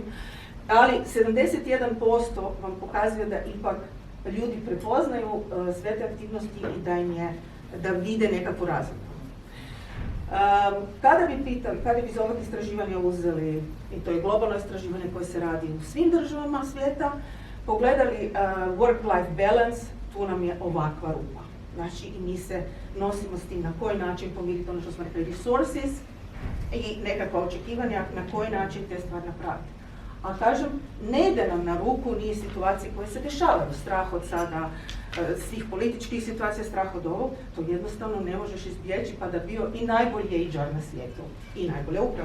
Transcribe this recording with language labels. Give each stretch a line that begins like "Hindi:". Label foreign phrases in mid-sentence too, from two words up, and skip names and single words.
Croatian: Ali 71% vam pokazuje da ipak ljudi prepoznaju sve te aktivnosti i da vide nekakvu razliku. Kada bi iz ovog istraživanja uzeli, i to je globalno istraživanje koje se radi u svim državama svijeta, pogledali
English: work-life balance,
Croatian: tu nam je ovakva rupa. Znači i mi se nosimo s tim na koji način pomiriti ono što smo rekli resources i nekakva očekivanja na koji način te stvari napraviti. A kažem, ne ide nam na ruku ni situacije koje se dešavaju, strah od sada svih političkih situacija, strah od ovog, to jednostavno ne možeš izbjeći pa da bio i najbolji HR na svijetu i najbolja uprava.